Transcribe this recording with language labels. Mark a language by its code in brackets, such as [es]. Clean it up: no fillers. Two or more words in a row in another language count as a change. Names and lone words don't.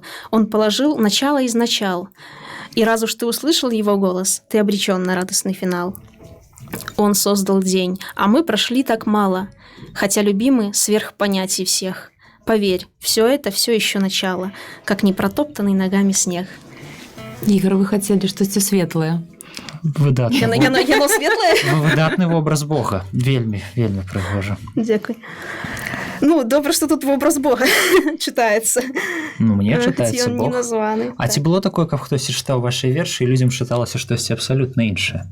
[ru] Он положил начало из начал. И раз уж ты услышал его голос, ты обречен на радостный финал. Он создал день, а мы прошли так мало. Хотя любимы сверх понятий всех. Поверь, все это все еще начало, как непротоптанный ногами снег. [uk] Ігор, ви хотіли штось світле. [be] Выдатны. Яно светлае? Выдатны вобраз Бога. Вельмі, вельмі прыгожа. Дзякуй. Ну, добра, што тут вобраз Бога чытаецца. Ну, мне чытаецца Бог. Бог. Не названы. А ці было такое, каб хтосьці чытаў вашы вершы, і людзям чыталася штосьці абсалютна іншае?